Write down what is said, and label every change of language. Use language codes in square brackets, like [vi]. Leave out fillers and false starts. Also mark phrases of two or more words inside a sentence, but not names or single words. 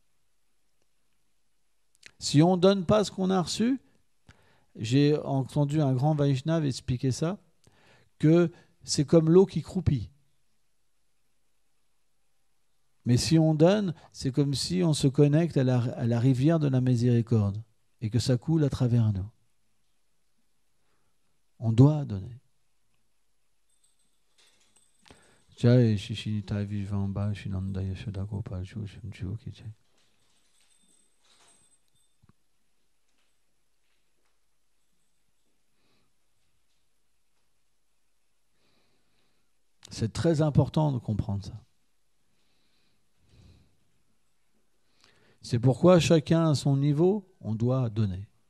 [fr] Si on ne donne pas ce qu'on a reçu, j'ai entendu un grand Vaishnava expliquer ça, que c'est comme l'eau qui croupit. Mais si on donne, c'est comme si on se connecte à la rivière de la miséricorde et que ça coule à travers nous. On doit donner. Jai Shishinitai Vijvamba Shinanda Yashoda Gopal Shushim Juki Jai. C'est très important de comprendre ça. C'est pourquoi chacun à son niveau, on doit donner.